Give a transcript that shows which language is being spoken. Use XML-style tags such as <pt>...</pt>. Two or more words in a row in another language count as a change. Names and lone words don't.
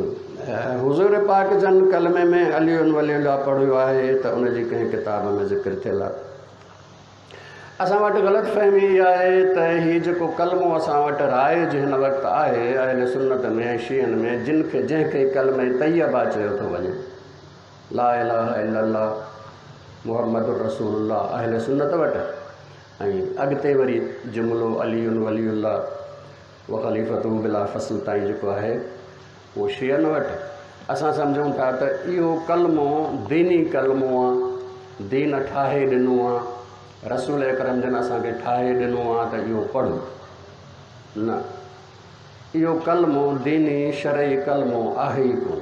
<sd>हुज़ूर पाक जन कलमे में</sd> <ar>علي ولي الله</ar> <sd>पढ़ियो आहे त उनजी कंहिं किताब में ज़िक्र थियल आहे। असां वटि ग़लतफ़हमी इहा आहे त हीउ जेको कलमो असां वटि राइज हिन वक़्तु आहे अहले सुन्नत में शीअनि में जंहिंखे कलमे तैयबा चयो थो वञे,</sd> <ar>لا إله إلا الله محمد رسول الله</ar> <sd>अहले सुन्नत वटि, ऐं अॻिते वरी जुमिलो</sd> <ar>علي ولي الله وخليفته بلا فصل</ar> <sd>ताईं जेको आहे उहो शीअनि वटि। असां सम्झूं था त इहो कलमो दीनी कलमो आहे, दीन ठाहे ॾिनो आहे, रसूल अकरम जन असांखे ठाहे ॾिनो आहे त इहो पढ़ो। न, इहो कलमो दीनी शरई कलमो आहे ई कोन।</sd>